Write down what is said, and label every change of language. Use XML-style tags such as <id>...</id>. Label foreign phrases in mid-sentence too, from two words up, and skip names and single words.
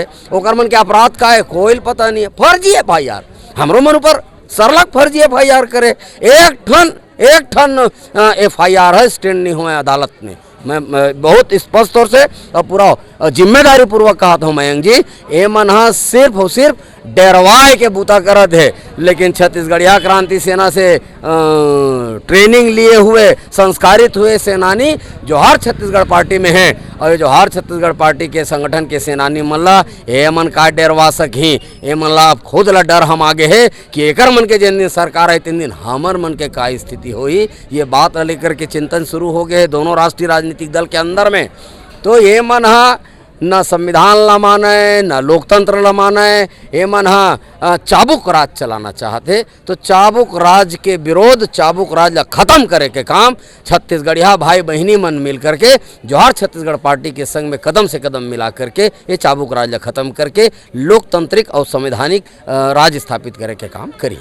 <hne>ओकर मन के अपराध का है कोई पता नहीं है, फर्जी FIR हमरो मन ऊपर सरलग फर्जी FIR करे, एक ठन FIR है स्टैंड नहीं हुआ अदालत में। मैं बहुत स्पष्ट तौर से और पूरा जिम्मेदारी पूर्वक कहा था मयंक जी, ये मन सिर्फ और सिर्फ डरवाए के बूता करत है, लेकिन छत्तीसगढ़िया क्रांति सेना से ट्रेनिंग लिए हुए संस्कारित हुए सेनानी जोहार छत्तीसगढ़ पार्टी में हैं, और जोहार छत्तीसगढ़ पार्टी के संगठन के सेनानी मन ला ये मन का डरवा सकी, ये मन ला खुद ला डर हम आगे है कि एकर मन के जिन दिन सरकार है तीन दिन हमर मन के का स्थिति हुई, ये बात लेकर के चिंतन शुरू हो गए दोनों राष्ट्रीय राजनीतिक दल के अंदर में। तो ये मन न संविधान ला माने न लोकतंत्र ला माने, ये मन चाबुक राज चलाना चाहते, तो चाबुक राज के विरोध, चाबुक राज ला खत्म करे के काम छत्तीसगढ़िया भाई बहनी मन मिल करके जोहार छत्तीसगढ़ पार्टी के संग में कदम से कदम मिला करके ये चाबुक राज ला खत्म करके लोकतांत्रिक और संवैधानिक राज स्थापित करे के काम करी।</hne>